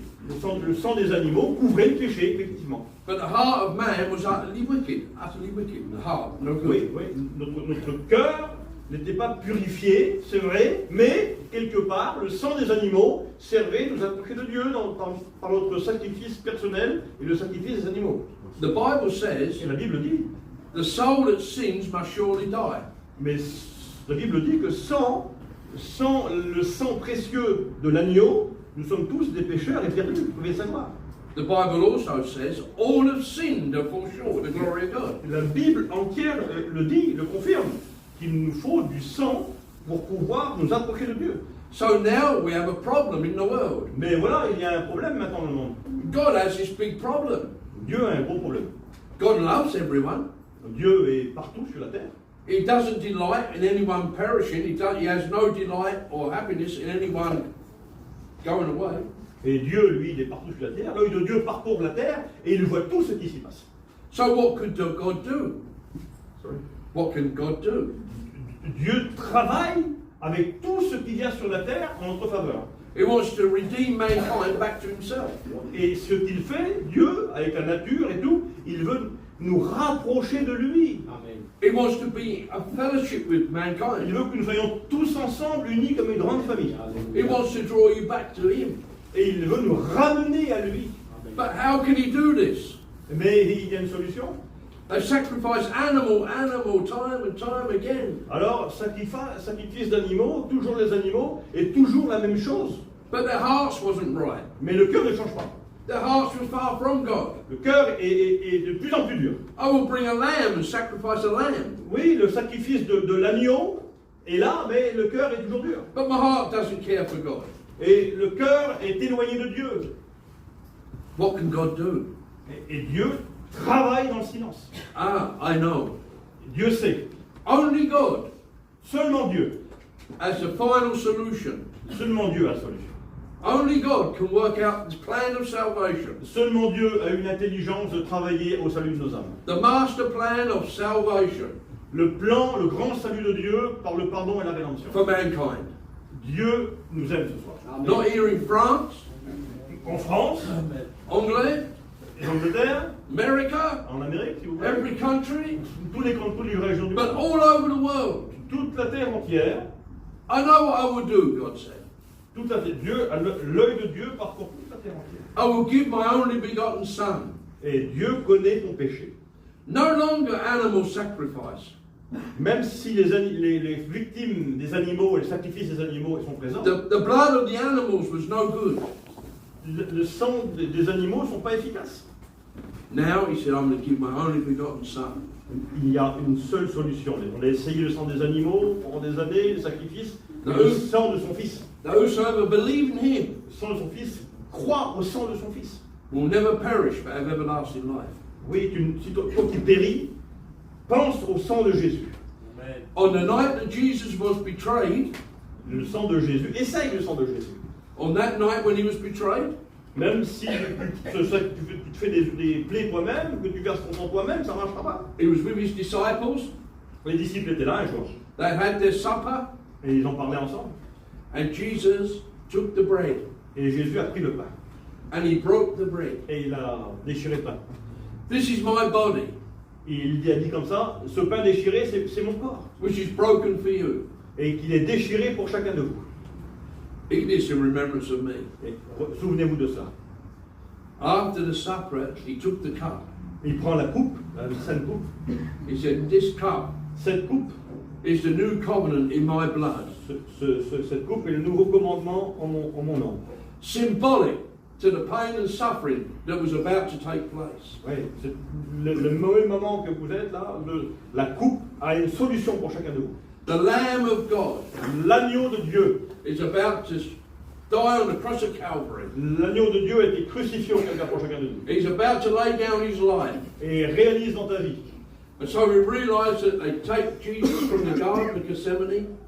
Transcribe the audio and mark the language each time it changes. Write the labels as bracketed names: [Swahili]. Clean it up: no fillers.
[French] Le sang des animaux couvrait le péché, effectivement. [English] But the heart of man was utterly wicked. Utterly wicked. The heart, no good. [French] Oui, notre cœur n'était pas purifié, c'est vrai, mais quelque part, le sang des animaux servait à nous approcher de Dieu par notre sacrifice personnel et le sacrifice des animaux. [English] The Bible says, [French] Et la Bible dit, [English] the soul that sins must surely die. [French] mais la Bible dit que sans le sang précieux de l'agneau, nous sommes tous des pécheurs et perdus, vous pouvez le savoir. [English] The Bible also says, all have sinned and fall short of the glory of God. [French] La Bible entière le dit, le confirme, qu'il nous faut du sang pour pouvoir nous approcher de Dieu. [English] So now we have a problem in the world. [French] Mais voilà, il y a un problème maintenant dans le monde. [English] God has this big problem. [French] Dieu a un gros problème. [English] God loves everyone. [French] Dieu est partout sur la terre. [English] He doesn't delight in anyone perishing. He has no delight or happiness in anyone going away. [French] Et Dieu, lui, il est partout sur la terre. L'œil de Dieu parcourt la terre et il voit tout ce qui s'y passe. [English] So what could God do? Sorry. What can God do? [French] Dieu travaille avec tout ce qu'il y a sur la terre en notre faveur. [English] He wants to redeem mankind back to himself. [French] Et ce qu'il fait, Dieu, avec la nature et tout, il veut nous rapprocher de lui. [English] He wants to be a fellowship with [French] Il [English] mankind. [French] veut que nous soyons tous ensemble, unis comme une grande famille. [English] He wants to draw you back to him. [French] Et il veut nous ramener à lui. [English] But how can he do this? [French] Mais il y a une solution. [English] They sacrifice animal, time and time again. [French] Alors, sacrifice d'animaux, toujours les animaux, et toujours la même chose. [English] But their hearts wasn't right. [French] Mais le cœur ne change pas. [English] Their hearts were far from God. [French] Le cœur est de plus en plus dur. [English] I will bring a lamb and sacrifice a lamb. [French] Oui, le sacrifice de l'agneau est là, mais le cœur est toujours dur. [English] But my heart doesn't care for God. [French] Et le cœur est éloigné de Dieu. [English] What can God do? [French] Et Dieu travaille dans le silence. [English] Ah, I know. [French] Dieu sait. [English] Only God [French] Seulement Dieu. [English] has the final solution. [French] Seulement Dieu a la solution. [English] Only God can work out this plan of salvation. [French] Seulement Dieu a une intelligence de travailler au salut de nos âmes. [English] The master plan of salvation [French] Le plan, le grand salut de Dieu par le pardon et la rédemption. [English] for mankind. [French] Dieu nous aime ce soir. [English] Not here in France, [French] En France, Anglais, en Angleterre, [English] America, [French] en Amérique, si vous voulez, [English] every country, [French] toutes les régions du [English] but [French] monde, [English] all over the world. [French] toute la terre entière, [English] I know what I will do, God said. [French] toute la terre, Dieu, l'œil de Dieu parcourt toute la terre entière. [English] I will give my only begotten Son. [French] Et Dieu connaît ton péché. [English] No longer animal sacrifice. [French] Même si les victimes des animaux et les sacrifices des animaux sont présents, [English] The blood of the animals was no good. [French] le sang des animaux ne sont pas efficaces. [English] Now he said, I'm going to give my only begotten Son. [French] Il y a une seule solution. On a essayé le sang des animaux pendant des années, les sacrifices, Non, le eux- sang de son fils. [English] That whosoever believe in him [French] Le sang de son fils croit au sang de son fils. [English] will never perish but have everlasting life. [French] Oui, si toi qui péris, pense au sang de Jésus. [English] On the night that Jesus was betrayed, [French] Le sang de Jésus, essaye le sang de Jésus. [English] on that night when he was betrayed, [French] Même si tu te fais des plaies toi-même, que tu verses ton sang toi-même, ça ne marchera pas. [English] he was with his disciples. [French] Les disciples étaient là un jour, [English] They had their supper, [French] et ils en parlaient ensemble. [English] and Jesus took the bread [French] Et Jésus a pris le pain, [English] and he broke the bread. [French] et il a déchiré le pain. [English] This is my body, [French] Et il a dit comme ça, ce pain déchiré, c'est mon corps. [English] which is broken for you. [French] Et qu'il est déchiré pour chacun de vous. [English] Eat this in remembrance of me. [French] Et souvenez-vous de ça. [English] After the supper, he took the cup. [French] Il prend la coupe, la sainte coupe. [English] He said, this cup [French] Cette coupe, [English] is the new covenant in my blood. [French] cette coupe est le nouveau commandement en mon nom. [English] Symbolic to the pain and suffering that was about to take place. [French] Oui, c'est le mauvais moment que vous êtes là, la coupe a une solution pour chacun de vous. [English] The Lamb of God [French] L'agneau de Dieu, [English] is about to die on the cross of Calvary. [French] l'agneau de Dieu a été crucifié au Calvaire pour chacun de nous. [English] He's about to lay down his life. [French] Et réalise dans ta vie. [English] And so we realize that they take Jesus from the Garden of Gethsemane,